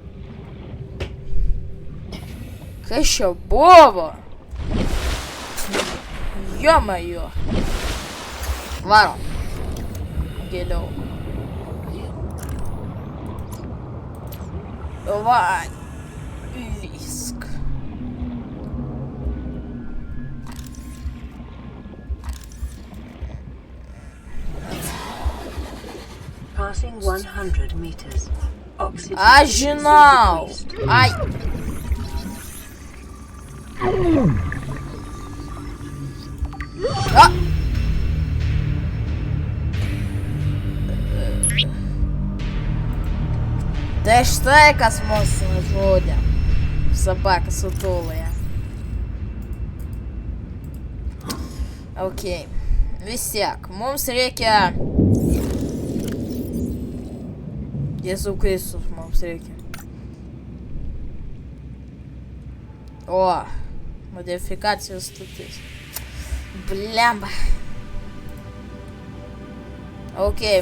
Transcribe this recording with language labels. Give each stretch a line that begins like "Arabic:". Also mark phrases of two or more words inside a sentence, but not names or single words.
Lithuanian: Kas čia buvo? Jomajo. Varom. Giliau. Va. Lysk.
English: Passing 100 meters. Oxygen
Lithuanian: Aš žinau. Ai. A. Tai štai kas mus nužudė.
Russian: Собака сутулая. Окей.
Lithuanian: Vis tiek, mums reikia... Jėzau Kristus, mums reikia. O, modifikacijos stotis. Blemba. Okei.